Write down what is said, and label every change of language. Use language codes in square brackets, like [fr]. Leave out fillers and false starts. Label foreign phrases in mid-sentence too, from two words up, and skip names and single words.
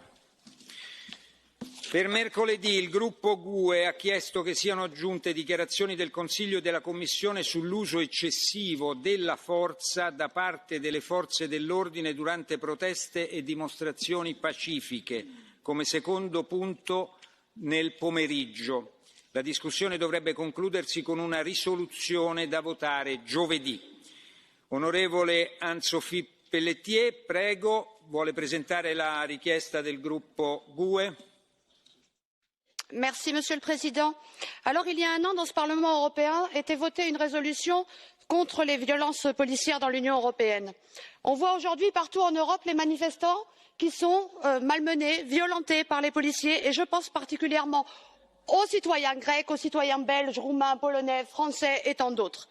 [it] Per mercoledì il gruppo GUE ha chiesto che siano aggiunte dichiarazioni del Consiglio e della Commissione sull'uso eccessivo della forza da parte delle forze dell'ordine durante proteste e dimostrazioni pacifiche, come secondo punto nel pomeriggio. La discussione dovrebbe concludersi con una risoluzione da votare giovedì. Onorevole Anne-Sophie Pelletier, prego, vuole presentare la richiesta del gruppo GUE? [fr] Monsieur le Président. Alors, il y a un an, dans ce Parlement européen, était votée une résolution contre les violences policières dans l'Union européenne. On voit aujourd'hui partout en Europe les manifestants qui sont malmenés, violentés par les policiers, et je pense particulièrement aux citoyens grecs, aux citoyens belges, roumains, polonais, français et tant d'autres.